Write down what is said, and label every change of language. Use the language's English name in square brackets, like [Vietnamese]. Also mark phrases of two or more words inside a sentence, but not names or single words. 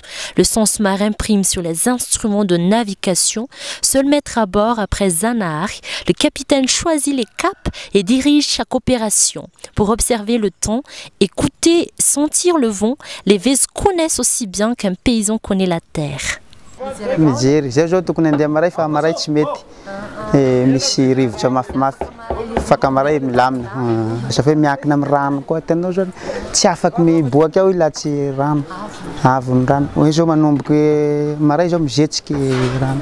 [French] Le sens marin prime sur les instruments de navigation. Seul maître à bord après Zanahar, le capitaine choisit les caps et dirige chaque opération. Pour observer le temps, écouter, sentir le vent, les Vezes connaissent aussi bien qu'un paysan connaît la terre. [Malagasy] Mijery zay zao tokony andeha maray fa maray tsy mety. Misy rivotra mafimafy. Faka maray milamina. Safa miankina amin'ny rano koa tanao zao tsy afaky miboaka ao ila tsy rano. Avony rano. Hoe zao manomboky maray zao mizetsiky rano.